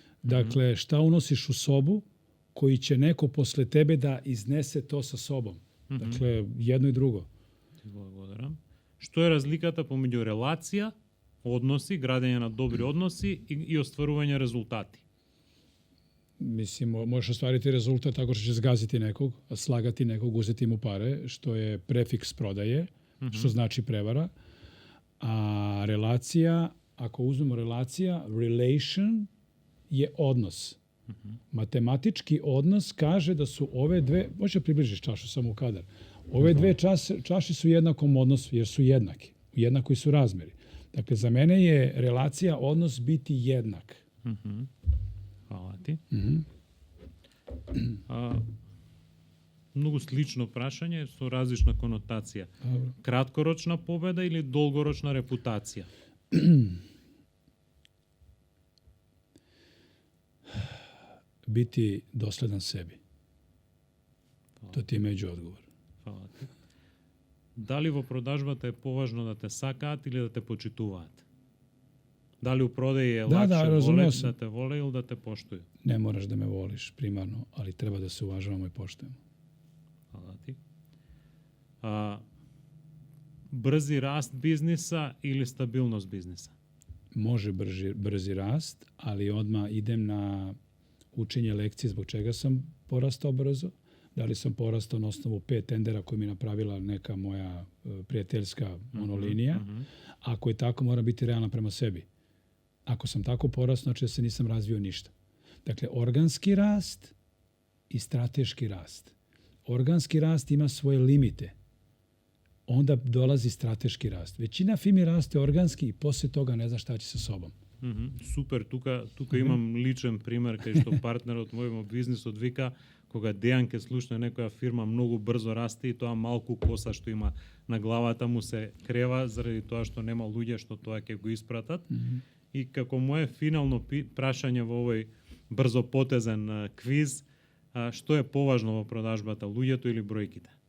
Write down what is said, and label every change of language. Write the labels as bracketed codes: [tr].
[sr] Dakle, šta unosiš u sobu koji će neko posle tebe da iznese to sa sobom. Dakle, jedno i drugo. [mk] Благодарам. Што е разликата помеѓу релација, односи, градење на добри односи и остварување резултати? [sr] Mislim, možeš ostvariti rezultat tako što će zgaziti nekog, slagati nekog, uzeti mu pare, što je prefiks prodaje, što znači prevara. A relacija, ako uzmemo relation je odnos. Matematički odnos kaže da su ove dve, možeš približiš čašu samo u kadar, ove dve čaše su u jednakom odnosu jer su jednaki, u jednakoj su razmeri. Dakle, za mene je relacija, odnos biti jednak. Hvala ti. [mk] Многу слично прашање со различна конотација. Краткорочна победа или долгорочна репутација? [sr] Biti dosledan sebi. To ti je među odgovor. Hvala ти. [mk] Дали во продажбата е поважно да те сакаат или да те почитуваат? [sr] Дали у продаji je lakše voleti da te vole ili da te poštuju? Ne moraš da me voliš primarno, ali treba da se uvažavamo i poštujemo. Hvala ti. Brzi rast biznisa ili stabilnost biznisa? Može brzi rast, ali odmah idem na učenje lekcije zbog čega sam porastao brzo. Da li sam porastao na osnovu 5 tendera koje mi napravila neka moja prijateljska monolinija. Ako je tako, moram biti realan prema sebi. Ako sam tako porastao, znači da se nisam razvio ništa. Dakle, organski rast i strateški rast. Organski rast ima svoje limite. Onda dolazi strateški rast. Većina firmi raste organski i posle toga ne zna šta će sa sobom. [mk] Супер, тука имам личен пример кај што партнерот мој во бизнисот вика кога Дејан ке слушне некоја фирма многу брзо расте и тоа малку коса што има на главата му се крева заради тоа што нема луѓе што тоа ќе го испратат. И како моje финално прашање во овој брзопотезен квиз, што е поважно во продажбата, луѓето или бројките?